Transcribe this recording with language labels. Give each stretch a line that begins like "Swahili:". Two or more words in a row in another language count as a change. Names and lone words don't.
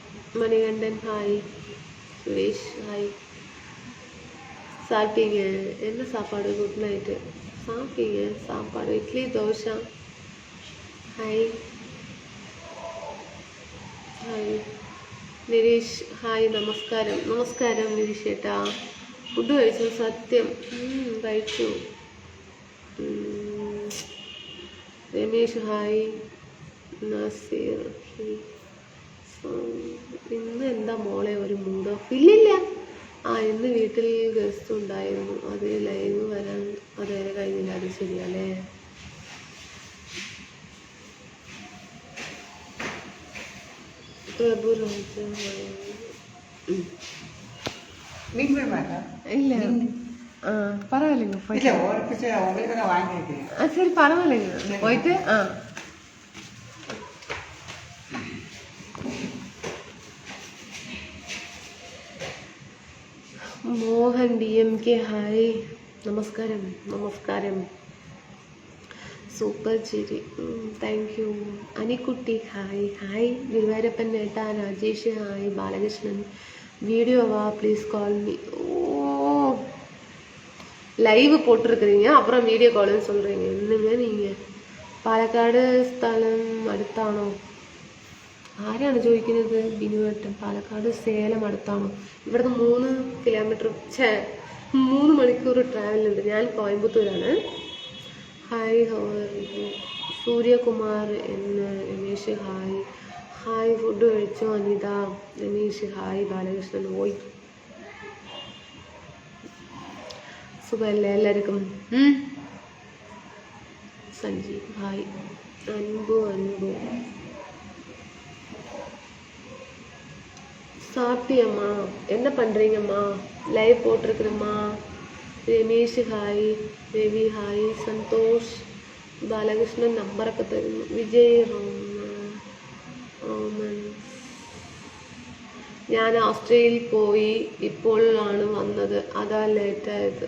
Tamil: மணிகண்டன் ஹாய். சுரேஷ் ஹாய். சாப்பிட்டீங்க? என்ன சாப்பாடு?
English: good night.
Tamil: சாப்பிட்டீங்க சாப்பாடு? இட்லி தோசை.
Malayalam: ஹாய் ഹായ്. നിരീഷ് ഹായ്. നമസ്കാരം. നമസ്കാരം നിരീഷ് ചേട്ടാ. ഫുഡ് കഴിച്ചു? സത്യം കഴിച്ചു. രമേഷ് ഹായ്. നസീർ ഇന്ന് എന്താ മോളെ ഒരു
English: mood off?
Malayalam: ഇല്ലില്ല. ഇന്ന് വീട്ടിൽ ഗസ്റ്റ് ഉണ്ടായിരുന്നു, അത് ലൈവ് വരാൻ അതുവരെ കഴിഞ്ഞില്ല. അത് ശരിയല്ലേ? പ്രഭു രോഹിത് ഇല്ല.
Tamil: பரவாயில்லைங்க சரி பரவாயில்லைங்க போயிட்டு മോഹൻ DMK ഹായ്.
Malayalam: നമസ്കാരം. നമസ്കാരം. സൂപ്പർ ചിരി.
English: thank you.
Malayalam: അനിക്കുട്ടി ഹായ്. ഹായ്. ഗുരുവായൂരപ്പൻ നേട്ടാ. രാജേഷ് ഹായ്. ബാലകൃഷ്ണൻ
Tamil: வீடியோ வா
English: please call me.
Tamil: ஓ லைவ் போட்டிருக்கிறீங்க, அப்புறம் வீடியோ கால்னு சொல்கிறீங்க. என்னங்க நீங்கள்?
Malayalam: പാലക്കാട് സ്ഥലം അടുത്താണോ? ആരാണ് ചോദിക്കുന്നത്? ബിനുവേട്ടൻ. പാലക്കാട് സേലം അടുത്താണോ? ഇവിടുന്ന് 3 കിലോമീറ്റർ 3 മണിക്കൂർ ട്രാവലുണ്ട്. ഞാൻ കോയമ്പത്തൂരാണ്. ഹായ്. സൂര്യകുമാർ എന്ന്. രമേശ് ഹായ്. ഹായ്. ഫുഡ് കഴിച്ചോ? അനിത. രമേശ് ഹായ്. ബാലകൃഷ്ണൻ ഓയ്. സുഖമല്ലേ എല്ലാവർക്കും? സഞ്ജീവ് ഹായ്. അൻപു சாப்பிட்டியம்மா?
Tamil: என்ன பண்ணுறீங்கம்மா? லைவ் போட்டிருக்குறேம்மா.
Malayalam: രമേശ് ഹായ്. രവി ഹായ്. സന്തോഷ്. ബാലകൃഷ്ണൻ നമ്പറൊക്കെ തരുന്നു. വിജയ് റോമൻ. ഞാൻ ഓസ്ട്രേലിയയിൽ പോയി ഇപ്പോഴാണ് വന്നത്, അതാ ലേറ്റായത്.